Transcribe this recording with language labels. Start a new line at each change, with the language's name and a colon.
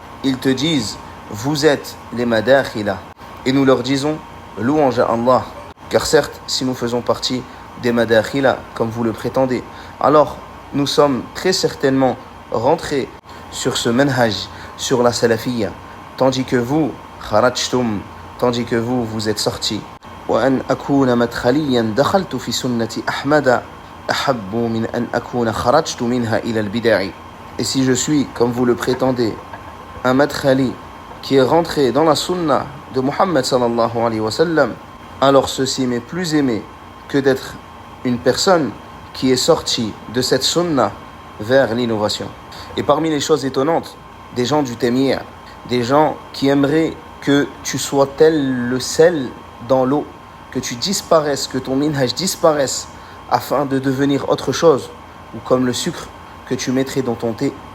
French: Ils te disent: vous êtes les madakhila. Et nous leur disons: louange à Allah. Car certes, si nous faisons partie des madakhila, comme vous le prétendez, alors nous sommes très certainement rentrés sur ce manhaj, sur la salafiyya, tandis que vous, kharajtum, tandis que vous êtes sortis.
Arabic: وأن أكون مدخليا دخلت في سنة أحمد أحب من أن أكون خرجت منها إلى البدع.
French: Et si je suis, comme vous le prétendez, un madkhali qui est rentré dans la sunna de Muhammad sallallahu alayhi wa sallam, alors ceci m'est plus aimé que d'être une personne qui est sortie de cette sunna vers l'innovation. Et parmi les choses étonnantes, des gens du Témir, des gens qui aimeraient que tu sois tel le sel dans l'eau, que tu disparaisses, que ton minhaj disparaisse afin de devenir autre chose, ou comme le sucre que tu mettrais dans ton thé.